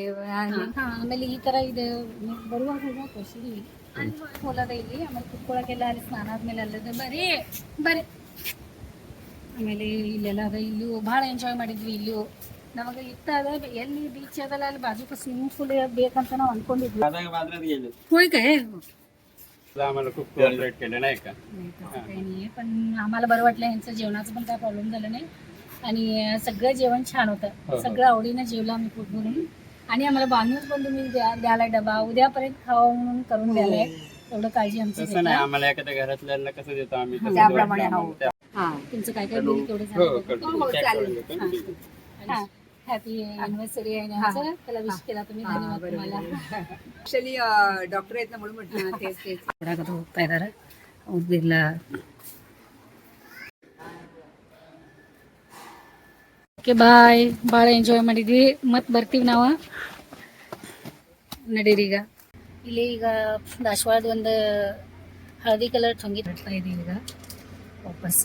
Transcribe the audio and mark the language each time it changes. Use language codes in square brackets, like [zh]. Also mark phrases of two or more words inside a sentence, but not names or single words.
[kn] ಆಮೇಲೆ ಈ ತರ ಇದೆ ಬರುವಾಗ ಹೊಲದ ಇಲ್ಲಿ. ಆಮೇಲೆ ಕುತ್ಕೊಳಕ್ಕೆಲ್ಲ ಅಲ್ಲಿ ಸ್ನಾನ ಆದ್ಮೇಲೆ ಅಲ್ಲದ ಬರೀ ಆಮೇಲೆ ಇಲ್ಲೆಲ್ಲ ಅದ. ಇಲ್ಲೂ ಭಾಳ ಎಂಜಾಯ್ ಮಾಡಿದ್ವಿ. ಇಲ್ಲೂ ನಮಗೆ ಇಷ್ಟ ಅದ. ಎಲ್ಲಿ ಬೀಚ್ ಅದಲ್ಲ ಅಲ್ಲಿ ಬಾಜುಕ [en] swimming pool [kn] ಬೇಕಂತ ನಾವು ಅನ್ಕೊಂಡಿದ್ವಿ. [mr] पण आम्हाला बरं वाटलं. यांचं जेवणाचं पण काय प्रॉब्लेम झालं नाही आणि सगळं जेवण छान होतं. सगळं आवडीनं जेवलं आम्ही पोट भरून. आणि आम्हाला बांधूनच पण तुम्ही द्यायला डबा उद्यापर्यंत खावा म्हणून करून द्यायला. एवढं काळजी आमची. आम्हाला एखाद्या घरातल्यांना कसं देतो आम्ही त्याप्रमाणे. तुमचं काय काय बिल तेवढं सांगा. [en] happy anniversary [mr] आहे आमचं. त्याला विश केला तुम्ही. धन्यवाद तुम्हाला. [en] actually doctor [mr] आहेत ना म्हणून म्हटलं तेच [kn] ಹೊರಗಡೆ ಹೋಗ್ತಾ ಇದ್ದಾರೆ. ಹೋಗ್ದಿಲ್ಲ. [en] okay bye. [kn] ಭಾಳ ಎಂಜಾಯ್ ಮಾಡಿದ್ವಿ. ಮತ್ತೆ ಬರ್ತೀವಿ ನಾವು. ನಡೀರಿ ಈಗ. ಇಲ್ಲಿ ಈಗ ದಾಸವಾಳದ ಒಂದು ಹಳದಿ ಕಲರ್ ಚೊಂಗಿ ತರ್ತಾ ಇದೀವಿ ಈಗ ವಾಪಸ್.